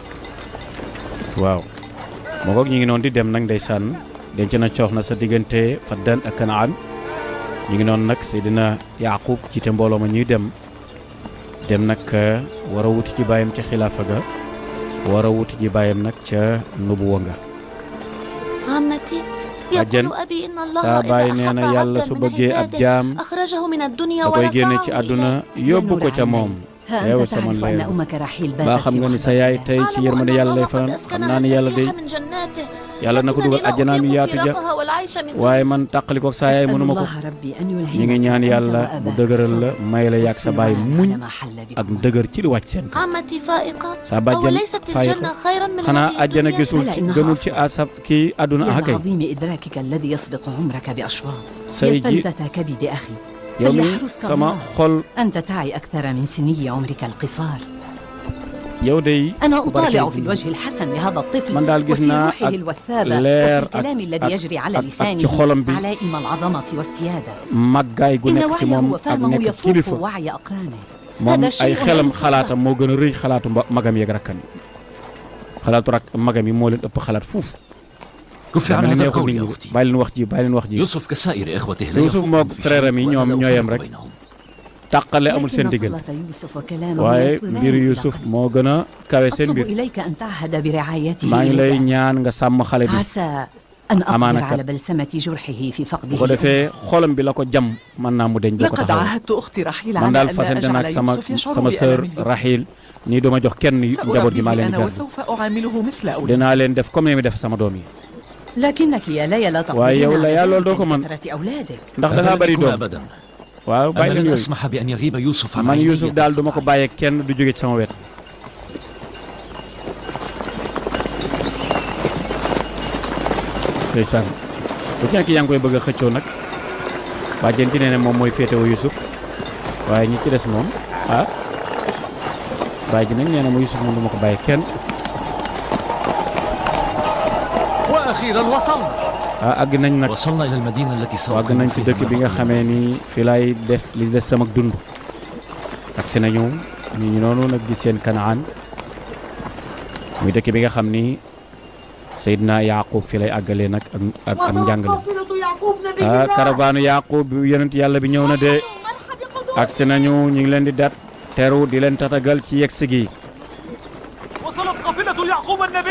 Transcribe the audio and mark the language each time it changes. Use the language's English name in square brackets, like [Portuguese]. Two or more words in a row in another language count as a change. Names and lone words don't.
[Wolof] waaw moo koog ñu ngi noonu di dem nag ndeysaan denc na soxna sa diggante Faddan ak Kanaan ñu ngi noonu nag Seydina Yaqub jiite mbooloo ma ñuy dem nag war a wuti ci bàyyam ca xilaafa ga war a wuti ci bàyyam nag ca nubuwa nga [Arabic] عمتي أجل. يقول أبي إن الله [Wolof] saa [Arabic] إذا [Wolof] bàyyi nee na [Arabic] أحب [Wolof] yàlla [Arabic] عبدا [Wolof] su [Arabic] من [Wolof] bëggee ab [Arabic] عباده [Wolof] jaam [Arabic] أخرجه من الدنيا [Wolof] da koy génne ci [Arabic] ورفعه [Wolof] àdduna [Arabic] إليه [Wolof] yóbbu ko ca moom [Arabic] ها [Wolof] yow [Arabic] أنت [Wolof] sama [Arabic] تعرف أن [Wolof] leer [Arabic] أمك رحيل [Wolof] baa [Arabic] باتت [Wolof] xam nga ni sa [Arabic] في [Wolof] yaay [Arabic] وحدة [Wolof] tey ci [Arabic] أعلم [Wolof] yërmande [Arabic] أن [Wolof] yàlla lay [Arabic] الله [Wolof] fanaan [Arabic] قد [Wolof] xam [Arabic] أسكنها [Wolof] naa ni yàlla day [Arabic] الفسيح من جناته [Wolof] yàlla na ko [Arabic] لكنني [Wolof] dugal [Arabic] لا [Wolof] àjjanaam [Arabic] أطيق [Wolof] yaatu ja [Arabic] فراقها والعيش من [Wolof] waaye man tàqalikook saa yaay [Arabic] أسأل [Wolof] mënuma ko [Arabic] الله ربي أن [Wolof] ñi ngi [Arabic] يلهمك [Wolof] ñaan [Arabic] أنت [Wolof] yàlla mu [Arabic] وأباك [Wolof] dëgëral la [Arabic] الصبر [Wolof] may la yàgg sa baay [Arabic] والسلوان [Wolof] muñ [Arabic] على ما حل [Wolof] ak [Arabic] بكما. [Wolof] dëgër ci li wàcc seen kaw [Arabic] عمتي فائقة [Wolof] sa bàjjen [Arabic] أوليست [Wolof] faayiqa [Arabic] الجنة خيرا من [Wolof] xanaa [Arabic] هذه [Wolof] àjjana [Arabic] الدنيا [Wolof] gisul [Arabic] بلى [Wolof] ci [Arabic] إنها [Wolof] gënul ci [Arabic] أفضل. [Wolof] asab kii àdduna [Arabic] يا [Wolof] ah kay [Arabic] لعظيم إدراكك الذي يسبق عمرك بأشواط [Wolof] say [Arabic] يا [Wolof] ji [Arabic] فلتة كبد أخي [Wolof] yow mi [Arabic] فليحرسك [Wolof] sama [Arabic] الله [Wolof] xol [Arabic] أنت تعي أكثر من سني عمرك القصار [Wolof] yow day [Arabic] أنا [Wolof] ku [Arabic] أطالع [Wolof] barkeel [Arabic] في الوجه الحسن لهذا الطفل [Wolof] man daal gis [Arabic] وفي [Wolof] naa [Arabic] روحه [Wolof] ak [Arabic] الوثابة [Wolof] leer [Arabic] وفي الكلام الذي يجري على [Wolof] ak ci [Arabic] لسانه [Wolof] xolam bi [Arabic] علائم العظمة والسيادة [Wolof] màggaay gu [Arabic] إن [Wolof] nekk ci [Arabic] وعيه [Wolof] moom ak [Arabic] وفهمه [Wolof] nekk [Arabic] يفوق [Wolof] kilifa [Arabic] وعي أقرانه [Wolof] moom [Arabic] هذا [Wolof] ay [Arabic] شيء [Wolof] xelam [Arabic] لا يصدق. [Wolof] xalaatam moo gën a rëy xalaatu magam yeeg rakkam yi xalaatu magam yi moo leen ëpp xalaat fuuf [Arabic] كف عن [Wolof] dama [Arabic] هذا [Wolof] neexul [Arabic] القول [Wolof] nit [Arabic] يا [Wolof] ñi [Arabic] أختي. [Wolof] bàyyi leen wax ji bàyyi leen wax ji [Arabic] يوسف كسائر إخوته لا يوسف يفوقهم [Wolof] moog [Arabic] في [Wolof] frère am yi [Arabic] شيء [Wolof] ñoom [Arabic] ولا [Wolof] ñoo yem [Arabic] فرق [Wolof] rek [Arabic] بينهم. [Wolof] tàqale amul seen [Arabic] لكن [Wolof] diggante [Arabic] قلة يوسف وكلامه [Wolof] waaye [Arabic] يطلبان [Wolof] mbiru Yuusuf [Arabic] لقلب. [Wolof] moo gën a kawe seen [Arabic] أطلب [Wolof] mbir [Arabic] إليك أن تعهد برعايته [Wolof] maa ngi lay [Arabic] لك. [Wolof] ñaan nga sàmm xale bi [Arabic] عسى أن أقدر أمانة على بلسمة جرحه في [Wolof] bu ko [Arabic] فقده [Wolof] defee xolam bi la ko jam mën naa mu deñ doo ko [Arabic] لقد [Wolof] taxaw [Arabic] عاهدت أختي رحيل [Wolof] man [Arabic] على [Wolof] daal [Arabic] أن [Wolof] fasante [Arabic] أجعل [Wolof] naag sama [Arabic] يوسف يشعر [Wolof] sama sœur [Arabic] بألمه [Wolof] Rahil nii duma jox kenn njaboot gi maa leen di [Arabic] سأربيه أنا [Wolof] gàddu [Arabic] وسوف أعامله مثل أولادي [Wolof] dinaa leen def comme ni mi def sama doom yi [Arabic] لكنك يا ليلى لا [Wolof] waaye yow [Arabic] تقدرين [Wolof] la [Arabic] على [Wolof] yaa loolu doo [Arabic] ذلك [Wolof] ko mën [Arabic] لكثرة أولادك [Wolof] ndax da [Arabic] هذا [Wolof] ngaa [Arabic] لن [Wolof] bari [Arabic] يكون [Wolof] doom [Arabic] أبدا. [Wolof] waaw bàyyi [Arabic] أنا [Wolof] leen [Arabic] لن [Wolof] yooyu [Arabic] أسمح بأن يغيب يوسف عن [Wolof] man [Arabic] عيني [Wolof] Yuusuf daal duma ko bàyyee kenn du jóge ci sama wet ndeysaan bu ci nekk yaa ngi koy bëgg a xëccoo nag bàjjen ci nee ne moom mooy féetewoo Yuusuf waaye ñi ci des moom ah bàyyi ji nag nee na ma Yuusuf moom duma ko bàyyee kenn [Arabic] وأخيرا وصلنا. [Wolof] ah àgg nañ nag [Arabic] وصلنا إلى المدينة التي [Wolof] àgg nañ ci dëkk bi nga xamee ni fi laay des li des sama dund agsi nañu ñu ngi noonu nag di seen Kanaan muy dëkk bi nga xam ni Seydina Yaaqub fi lay àggalee nag ak am njàngale ah caravane Yaaqub bi yonent yàlla bi ñëw na de agsi nañu ñu ngi leen di dat teru di leen tatagal ci yegsi gi [Arabic] وصلت قافلة يعقوب النبي.